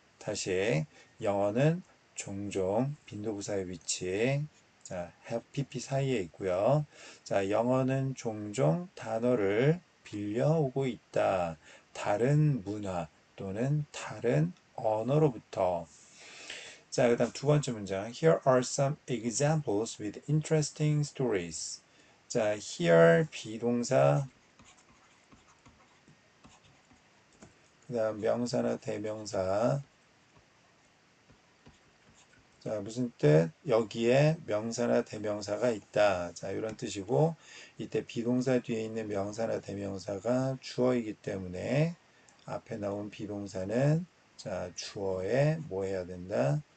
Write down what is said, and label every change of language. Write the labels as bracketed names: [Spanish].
[Korean] 다시 영어는 종종 빈도부사의 위치. 자, have pp 사이에 있고요. 자, 영어는 종종 단어를 빌려오고 있다. 다른 문화 또는 다른 언어로부터. 자, 그 다음 두 번째 문장. [English] Here are some examples with interesting stories. [Korean] 자, here 비동사, 그 다음 명사나 대명사. 자, 무슨 뜻? 여기에 명사나 대명사가 있다. 자, 이런 뜻이고, 이때 비동사 뒤에 있는 명사나 대명사가 주어이기 때문에 앞에 나온 비동사는 자, 주어에 뭐 해야 된다?